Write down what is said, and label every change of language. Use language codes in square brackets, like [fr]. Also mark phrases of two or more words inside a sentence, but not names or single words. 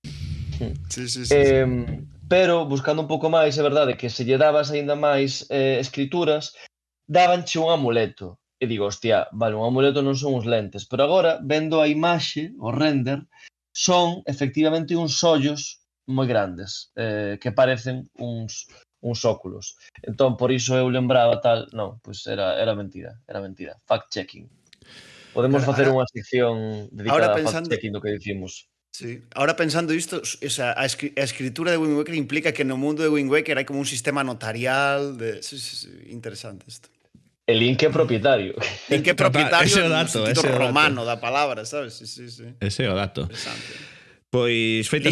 [gl] Pero, buscando un pouco máis, é verdade que se lle dabas aínda máis escrituras, dábanche un amuleto. E digo, hostia, vale, un amuleto non son uns lentes, pero agora, vendo a imaxe, o render, son efectivamente uns ollos moi grandes, que parecen uns óculos. Entón, por iso eu lembraba tal, non, pois era mentira, fact-checking. Podemos facer unha sección dedicada a fact-checking do que dicimos. Sí. Ahora pensando isto, [es] o sea, [gl] a escritura de Wind Waker implica que no mundo de Wind Waker hai como un sistema notarial sí, interesante isto. El Link é propietario. Link é propietario ese é o dato, no sentido romano da palabra, sabes? Sí. Ese é o dato. Pois feitas...